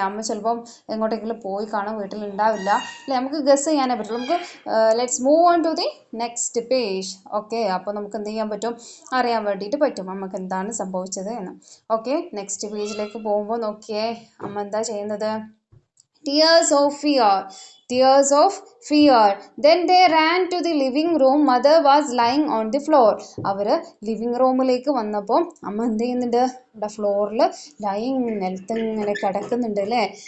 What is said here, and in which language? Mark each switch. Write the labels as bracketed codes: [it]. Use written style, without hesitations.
[ml] അമ്മ ചിലപ്പം എങ്ങോട്ടെങ്കിലും പോയി കാണാൻ, വീട്ടിലുണ്ടാവില്ല അല്ലേ. നമുക്ക് ഗസ് ചെയ്യാനേ പറ്റുള്ളൂ. നമുക്ക് [en] Let's move on to the next page. [ml] Okay, അപ്പോൾ നമുക്ക് എന്ത് ചെയ്യാൻ പറ്റും? അറിയാൻ വേണ്ടിയിട്ട് പറ്റും നമുക്ക് എന്താണ് സംഭവിച്ചത് എന്ന്. ഓക്കെ, നെക്സ്റ്റ് പേജിലേക്ക് പോകുമ്പോൾ നോക്കിയേ, അമ്മ എന്താ ചെയ്യുന്നത്? [en] Tears of fear, tears of fear. Then they ran to the living room. Mother was lying on the floor. [ml] അവര് ലിവിങ് റൂമിലേക്ക് വന്നപ്പോൾ അമ്മ എന്ത് ചെയ്യുന്നുണ്ട്? ഇവിടെ ഫ്ലോറിൽ ലൈങ്, നിലത്ത് ഇങ്ങനെ കിടക്കുന്നുണ്ട് അല്ലേ.